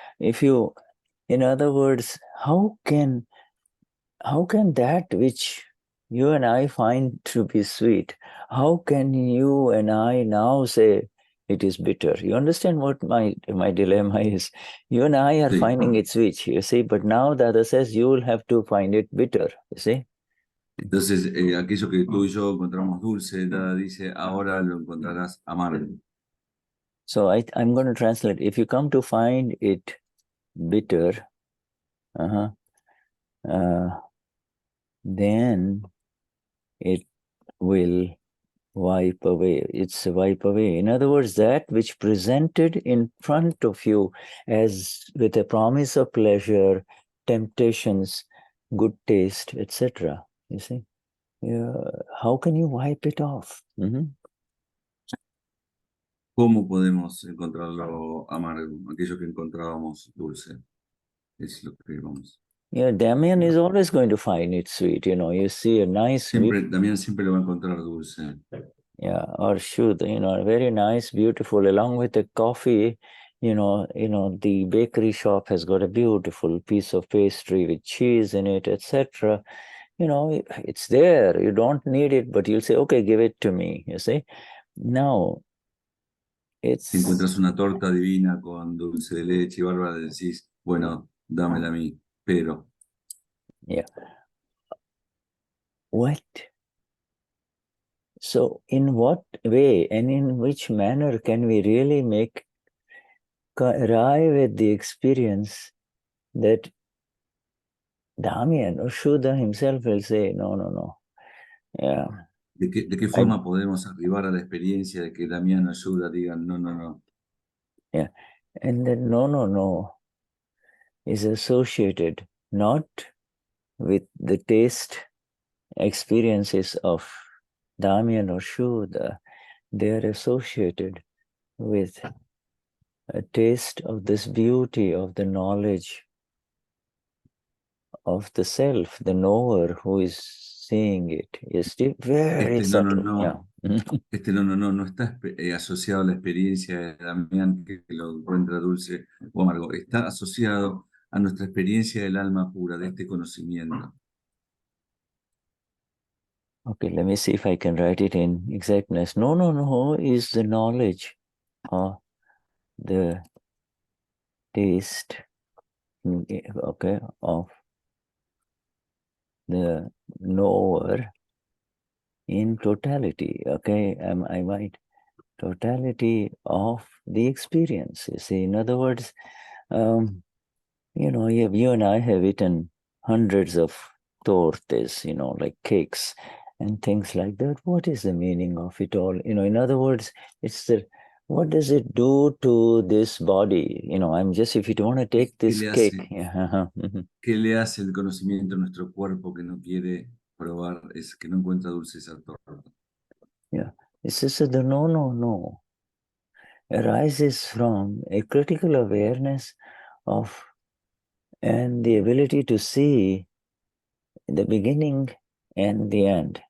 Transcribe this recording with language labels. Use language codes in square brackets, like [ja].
[en] If you, in other words, how can that which you and I find to be sweet, how can you and I now say it is bitter? You understand what my dilemma is? You and I are finding it sweet, you see, but now the other says you will have to find it bitter, you see. [es] Entonces, aquello que tú y yo encontramos dulce, Dada dice, ahora lo encontrarás amargo. [en] So I'm going to translate. If you come to find it bitter, then it will wipe away. It's wipe away. In other words, that which presented in front of you as with a promise of pleasure, temptations, good taste, etc. You see, how can you wipe it off? [es] ¿Cómo podemos encontrarlo amargo? Aquello que encontrábamos dulce. Es lo que vamos. [en] Yeah, Damian is always going to find it sweet. You see a nice. [es] Damian siempre lo va a encontrar dulce. [en] Yeah, or Shuddha, very nice, beautiful, along with the coffee, the bakery shop has got a beautiful piece of pastry with cheese in it, etc. It's there. You don't need it, but you'll say, okay, give it to me, you see. Now, [es] Si encuentras una torta divina con dulce de leche y bárbara, decís, bueno, dámela a mí, pero. [en] Yeah. What? So, in what way and in which manner can we really arrive at the experience that Damian or Shuddha himself will say, no. Yeah. [es] ¿De qué forma podemos arribar a la experiencia de que Damian o Shuddha digan no? [en] Yeah. And that no is associated not with the taste experiences of Damian or Shuddha. They are associated with a taste of this beauty of the knowledge of the self, the knower who is seeing it. Is very subtle. [es] No está asociado a la experiencia de Damián que lo encuentra dulce o amargo. Está asociado a nuestra experiencia del alma pura, de este conocimiento. [en] Okay, let me see if I can write it in exactness. No is the knowledge of the taste, okay, of the knower in totality, okay, I might, totality of the experience. You see, in other words, you and I have eaten hundreds of tortes, like cakes and things like that. What is the meaning of it all? In other words, it's what does it do to this body? I'm just, if you want to take this cake. [es] ¿Qué le hace el conocimiento a nuestro cuerpo que no quiere probar, es que no encuentra dulce esa torta? [en] Yeah, it's just the no arises from a critical awareness and the ability to see the beginning and the end.